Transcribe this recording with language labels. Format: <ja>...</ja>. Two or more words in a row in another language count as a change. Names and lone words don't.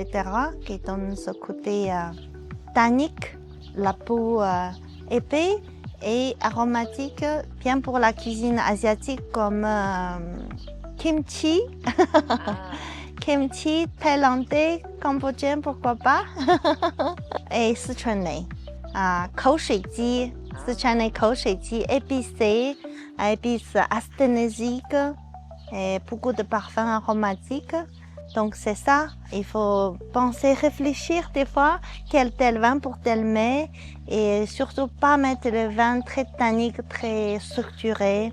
<fr>qui donnent ce côté tannique, la peau épais et aromatique, bien pour la cuisine asiatique comme kimchi. Kimchi, thaïlandais, cambodgien, pourquoi pas. Et sichuanais. 口水鸡, sichuanais 口水鸡, épicé, épices asthénésiques et beaucoup de parfums aromatiques. Donc c'est ça, il faut penser, réfléchir des fois quel tel vin pour tel mets et surtout pas mettre le vin très tannique, très structuré.</fr>